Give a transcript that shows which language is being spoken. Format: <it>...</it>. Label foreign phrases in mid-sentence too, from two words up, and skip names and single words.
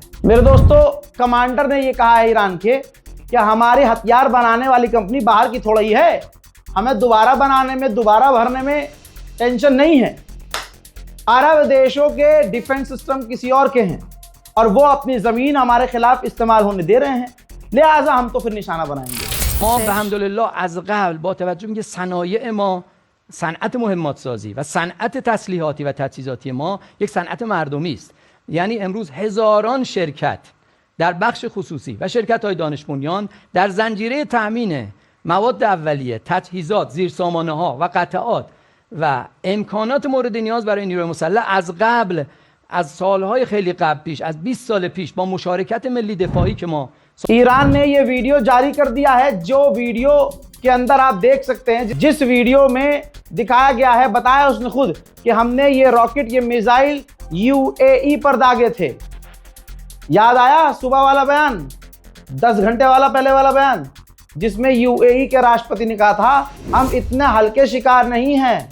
<hi>मेरे दोस्तों, कमांडर ने यह कहा है ईरान के कि हमारे हथियार बनाने वाली कंपनी बाहर की थोड़ा ही है, हमें दोबारा बनाने में, दोबारा भरने में टेंशन नहीं है। अरब देशों के</hi> <en>defence system</en> <hi>किसी और के हैं और वो अपनी ज़मीन हमारे खिलाफ इस्तेमाल होने दे रहे हैं, लिहाजा हम तो फिर निशाना बनाएंगे।</hi> <fa>ما به حمدالله از قبل با توجه به صنایع ما، صنعت مهمات سازی و صنعت تسلیحاتی و تجهیزاتی ما یک صنعت مردمی است. یعنی امروز هزاران شرکت در بخش خصوصی و شرکت‌های دانش بنیان در زنجیره تأمین مواد اولیه، تجهیزات، زیرسامانه‌ها و قطعات و امکانات مورد نیاز برای نیروی مسلح از قبل، از سالهای خیلی قبل پیش، از 20 سال پیش با مشارکت ملی دفاعی که ما</fa> <hi>ईरान ने ये वीडियो जारी कर दिया है, जो वीडियो के अंदर आप देख सकते हैं, जिस वीडियो में दिखाया गया है, बताया उसने खुद कि हमने ये रॉकेट, ये मिसाइल UAE पर दागे थे। याद आया सुबह वाला बयान, 10 घंटे वाला पहले वाला बयान, जिसमें यूएई के राष्ट्रपति ने कहा था हम इतने हल्के शिकार नहीं हैं।</hi>